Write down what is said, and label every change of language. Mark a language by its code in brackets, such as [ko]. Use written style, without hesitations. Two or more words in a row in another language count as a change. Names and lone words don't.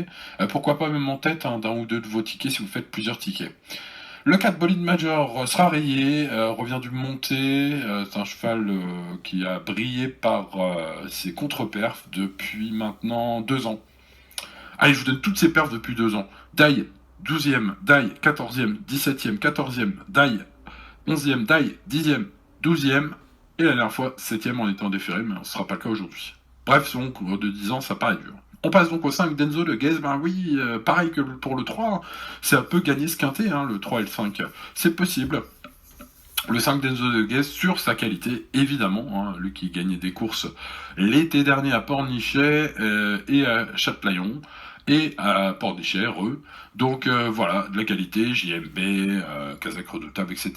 [fr] Pourquoi pas même en tête d'un ou deux de vos tickets si vous faites plusieurs tickets. Le 4 Bolide Major sera rayé, revient du monté. C'est un cheval qui a brillé par ses contre-perfs depuis maintenant 2 ans. Allez, je vous donne toutes ces perfs depuis 2 ans. Daille, 12e, Daille, 14e, 17e, 14e, Daille, 11e, Daille, 10e, 12e, et la dernière fois, 7e en étant déféré, mais ce ne sera pas le cas aujourd'hui. Bref, son cours de 10 ans, ça paraît dur. On passe donc au 5, Denzo de Guez. Ben oui, pareil que pour le 3, c'est un peu gagner ce quintet, le 3 et le 5. C'est possible. Le 5 d'Enzo de Guez sur sa qualité, évidemment, lui qui gagnait des courses l'été dernier à Pornichet et à Châtelaillon et à Pornichet, Donc voilà, de la qualité, JMB, Kazakh redoutable, etc.